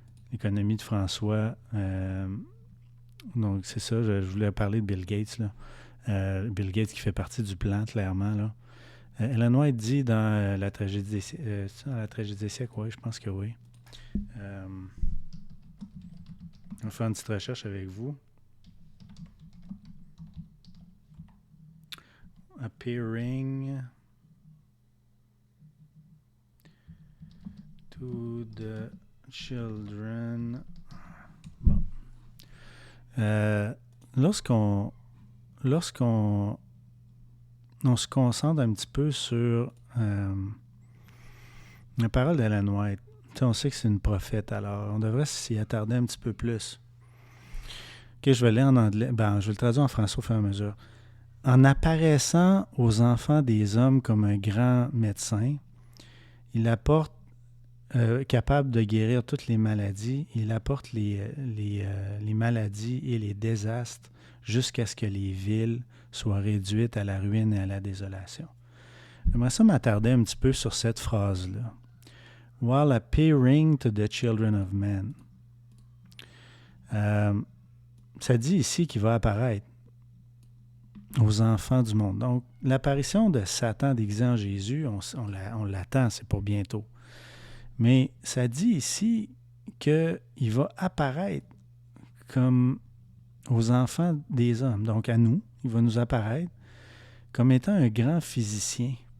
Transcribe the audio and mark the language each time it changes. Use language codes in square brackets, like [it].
[fr] L'économie de François, donc c'est ça, je voulais parler de Bill Gates, là. Bill Gates qui fait partie du plan, clairement, là. Ellen White dit dans la tragédie des siècles, oui, je pense que oui. On va faire une petite recherche avec vous. [en] Appearing to the children. [fr] Bon. Lorsqu'on se concentre un petit peu sur la parole d'Ellen White, on sait que c'est une prophète, alors on devrait s'y attarder un petit peu plus. Ok, je vais lire en anglais. Je vais le traduire en français au fur et à mesure. En apparaissant aux enfants des hommes comme un grand médecin, il apporte capable de guérir toutes les maladies. Il apporte les maladies et les désastres jusqu'à ce que les villes soient réduites à la ruine et à la désolation. J'aimerais ça m'attarder un petit peu sur cette phrase-là. [en] While appearing to the children of men. [fr] Ça dit ici qu'il va apparaître aux enfants du monde. Donc, l'apparition de Satan déguisé en Jésus, on l'attend, c'est pour bientôt. Mais ça dit ici qu'il va apparaître comme aux enfants des hommes, donc à nous. Il va nous apparaître comme étant un grand physicien.